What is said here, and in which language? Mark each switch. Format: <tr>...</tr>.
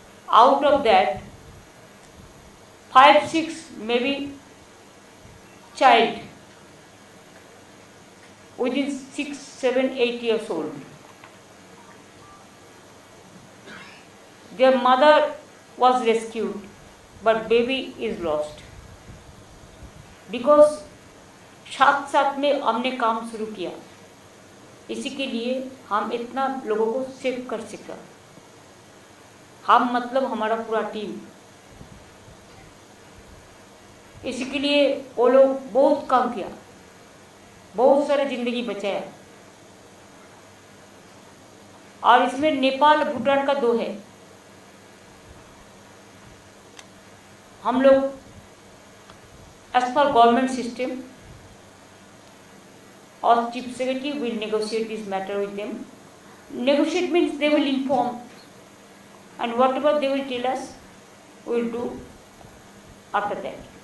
<en>Out of that, 5-6 maybe child within 6, 7, 8 years old. Their mother was rescued, but baby is lost. Because</en> <hi>साथ साथ में हमने काम शुरू किया, इसी के लिए हम इतना लोगों को सेव कर सका। हम मतलब हमारा पूरा टीम, इसी के लिए वो लोग बहुत काम किया, बहुत सारे जिंदगी बचाया। और इसमें नेपाल भूटान का 2 है। हम लोग</hi> <en>as per government system, or chief secretary will negotiate this matter with them. Negotiate means they will inform, and whatever they will tell us, we will do after that.</en>